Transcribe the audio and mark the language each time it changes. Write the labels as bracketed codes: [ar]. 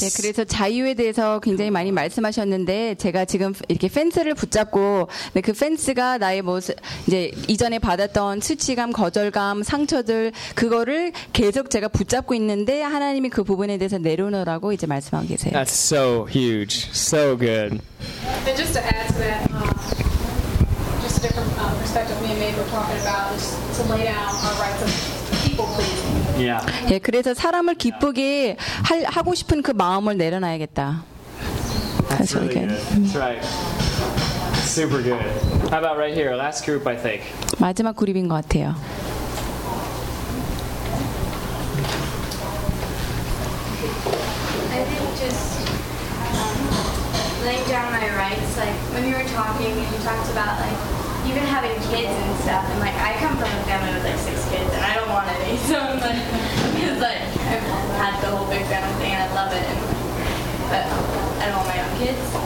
[ko] 네, 그래서 자유에 대해서 굉장히 많이 말씀하셨는데 제가 지금 이렇게 펜스를 붙잡고 네, 그 펜스가 나의 이제 이전에 받았던 수치감, 거절감, 상처들 그거를 계속 제가 붙잡고 있는데 하나님이 그 부분에 대해서 내려놓으라고 이제 말씀하고 계세요. [en] That's so huge. So good. And just to add to that, just a different perspective me and Maeve were talking about is to lay down our rights of [ko] Yeah. 예, 그래서 사람을 기쁘게 하고 싶은 그 마음을 내려놔야겠다. [en] That's really good. That's right. Super good. How about right here? Last group, I think. [ko] 마지막 그룹인 것 같아요. [en] I think just laying down my rights, like when you were talking, you talked about like. Even having kids and stuff, and like I come from a family with like six kids, and I don't want any. So I'm like, because like I've had the whole big family thing, and I love it, and, but I don't want my own kids.